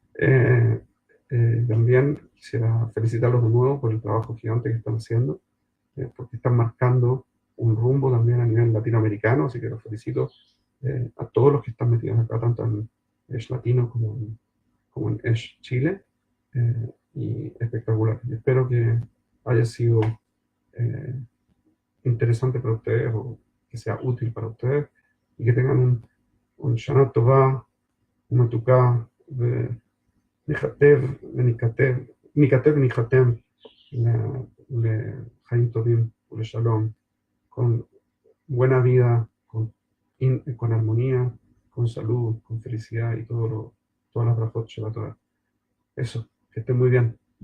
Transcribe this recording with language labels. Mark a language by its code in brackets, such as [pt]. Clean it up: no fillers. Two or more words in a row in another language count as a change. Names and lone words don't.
[es] También quisiera felicitarlos de nuevo por el trabajo gigante que están haciendo, porque están marcando un rumbo también a nivel latinoamericano, así que los felicito a todos los que están metidos acá, tanto en Edge Latino como en Edge Chile, y espectacular. Y espero que haya sido eh, interesante para ustedes o que sea útil para ustedes y que tengan un [he] שנה טובה, [es] un Matuká, [he] ניכתב וניחתם לחיים טובים ולשלום, [es] con buena vida, con armonía, con salud, con felicidad y todas las [he] ברכות שבת תורה. [es] Eso, que estén muy bien.